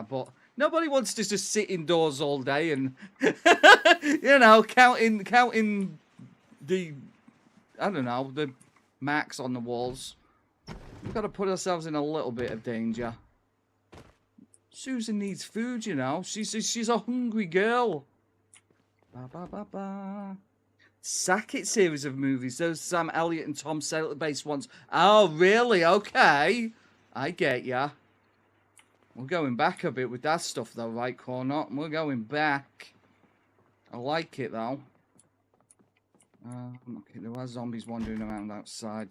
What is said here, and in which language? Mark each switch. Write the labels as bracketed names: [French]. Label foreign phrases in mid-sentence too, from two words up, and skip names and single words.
[English] But nobody wants to just sit indoors all day and, you know, counting the, I don't know, the marks on the walls. We've got to put ourselves in a little bit of danger. Susan needs food, you know. She's a hungry girl. Ba ba ba ba. Sackett series of movies. Those Sam Elliott and Tom Selleck based ones. Oh, really? Okay. I get ya. We're going back a bit with that stuff, though, right, Cornot? We're going back. I like it, though. Okay, there are zombies wandering around outside.